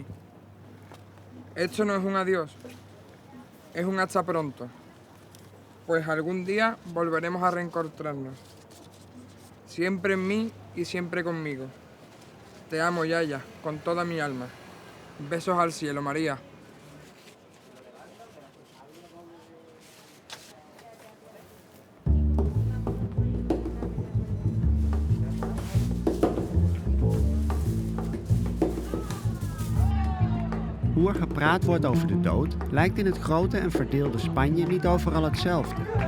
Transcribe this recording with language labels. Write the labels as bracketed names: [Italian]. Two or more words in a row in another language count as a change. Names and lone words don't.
[Spanish] Esto no es un adiós, es un hasta pronto, pues algún día volveremos a reencontrarnos. Siempre en mí y siempre conmigo. Te amo, Yaya, con toda mi alma. Besos al cielo, María. [Dutch] Hoe er gepraat wordt over de dood lijkt in het grote en verdeelde Spanje niet overal hetzelfde.